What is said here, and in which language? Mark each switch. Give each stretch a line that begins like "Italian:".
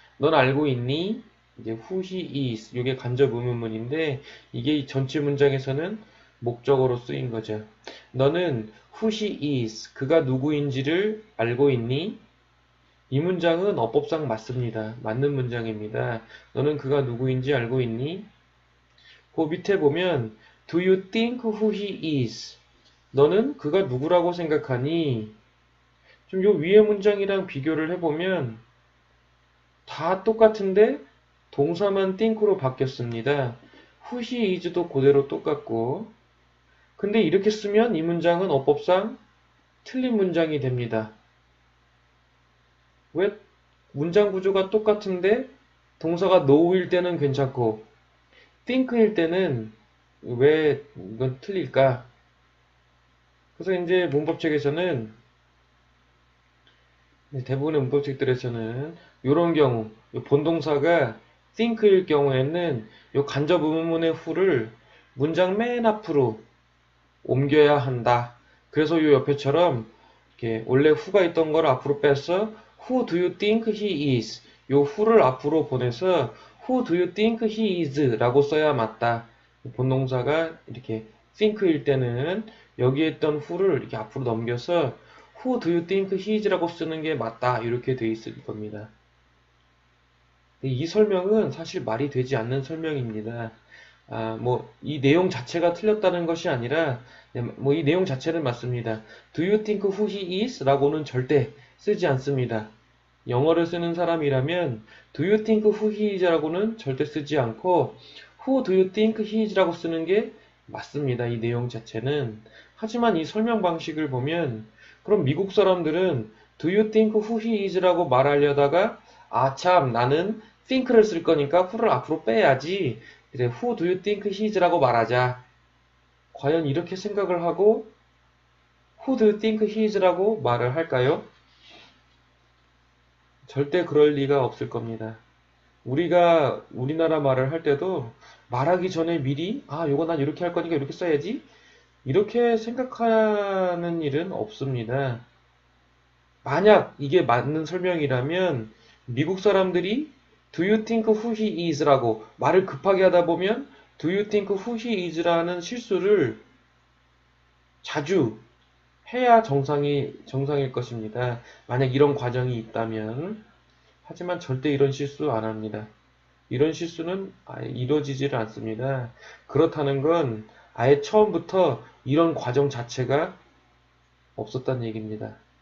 Korean: 넌 알고 있니? 이제
English: who he is
Korean: 이게 간접 의문문인데 이게 전체 문장에서는 목적어로 쓰인 거죠. 너는
English: who he is
Korean: 그가 누구인지를 알고 있니? 이 문장은 어법상 맞습니다. 맞는 문장입니다. 너는 그가 누구인지 알고 있니? 그 밑에 보면
English: do you think who he is?
Korean: 너는 그가 누구라고 생각하니? 좀 요 위에 문장이랑 비교를 해보면 다 똑같은데 동사만 think로 바뀌었습니다.
English: who he is도
Korean: 그대로 똑같고 근데 이렇게 쓰면 이 문장은 어법상 틀린 문장이 됩니다. 왜 문장 구조가 똑같은데 동사가 know일 때는 괜찮고 think일 때는 왜 이건 틀릴까? 그래서 이제 문법책에서는 대부분의 문법책들에서는 이런 경우 본동사가 think일 경우에는 이 간접 의문문의 who를 문장 맨 앞으로 옮겨야 한다. 그래서 요 옆에처럼 이렇게 원래 who가 있던 걸 앞으로 빼서
English: who do you think he is?
Korean: 요 who를 앞으로 보내서
English: who do you think he is?
Korean: 라고 써야 맞다. 본동사가 이렇게 think일 때는 여기에 있던 who를 이렇게 앞으로 넘겨서
English: who do you think he is?
Korean: 라고 쓰는 게 맞다. 이렇게 돼 있을 겁니다. 이 설명은 사실 말이 되지 않는 설명입니다. 이 내용 자체가 틀렸다는 것이 아니라, 이 내용 자체는 맞습니다.
English: Do you think who he is?
Korean: 라고는 절대 쓰지 않습니다. 영어를 쓰는 사람이라면,
English: Do you think who he is?
Korean: 라고는 절대 쓰지 않고,
English: Who do you think he is?
Korean: 라고 쓰는 게 맞습니다. 이 내용 자체는. 하지만 이 설명 방식을 보면, 그럼 미국 사람들은
English: Do you think who he is?
Korean: 라고 말하려다가, 참, 나는 think를 쓸 거니까 who를 앞으로 빼야지. 그래,
English: who do you think he is?
Korean: 라고 말하자. 과연 이렇게 생각을 하고
English: who do you think he is?
Korean: 라고 말을 할까요? 절대 그럴 리가 없을 겁니다. 우리가 우리나라 말을 할 때도 말하기 전에 미리 요거 난 이렇게 할 거니까 이렇게 써야지. 이렇게 생각하는 일은 없습니다. 만약 이게 맞는 설명이라면 미국 사람들이
English: Do you think who he is?
Korean: 라고 말을 급하게 하다 보면
English: Do you think who he is?
Korean: 라는 실수를 자주 해야 정상일 것입니다. 만약 이런 과정이 있다면. 하지만 절대 이런 실수 안 합니다. 이런 실수는 아예 이루어지지를 않습니다. 그렇다는 건 아예 처음부터 이런 과정 자체가 없었다는 얘기입니다.